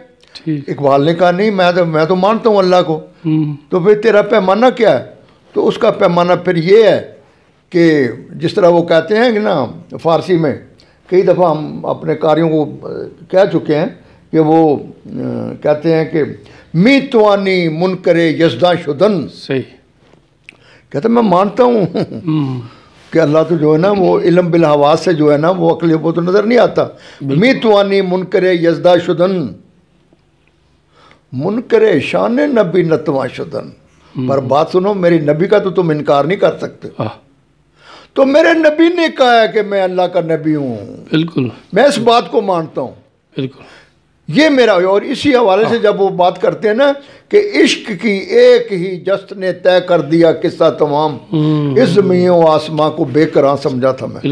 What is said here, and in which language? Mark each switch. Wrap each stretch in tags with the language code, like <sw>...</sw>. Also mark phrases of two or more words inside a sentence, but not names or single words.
<ur>اقبال نے کہا نہیں میں تو مانتا ہوں اللہ کو. تو پھر تیرا پیمانہ کیا ہے؟ تو اس کا پیمانہ پھر یہ ہے کہ جس طرح وہ کہتے ہیں کہ نا فارسی میں, کئی دفعہ ہم اپنے قاریوں کو کہہ چکے ہیں کہ وہ کہتے ہیں کہ</ur> <fa>می توانی منکر یزداں شدن.</fa> <ur>صحیح. کہتے ہیں میں مانتا ہوں کہ اللہ تو جو ہے نا وہ علم بالحواس سے جو ہے نا وہ عقل وہ تو نظر نہیں آتا.</ur> <fa>می توانی منکر یزداں شدن منکر شان نبی نتواں شدن.</fa> <ur>پر بات سنو, میری نبی کا تو تم انکار نہیں کر سکتے. تو میرے نبی نے کہا ہے کہ میں اللہ کا نبی ہوں. بالکل, میں اس بات کو مانتا ہوں. بالکل, یہ میرا. اور اسی حوالے سے جب وہ بات کرتے ہیں نا کہ عشق کی ایک ہی جست نے طے کر دیا قصہ تمام, اس زمین و آسماں کو بے قرار سمجھا تھا میں.</ur>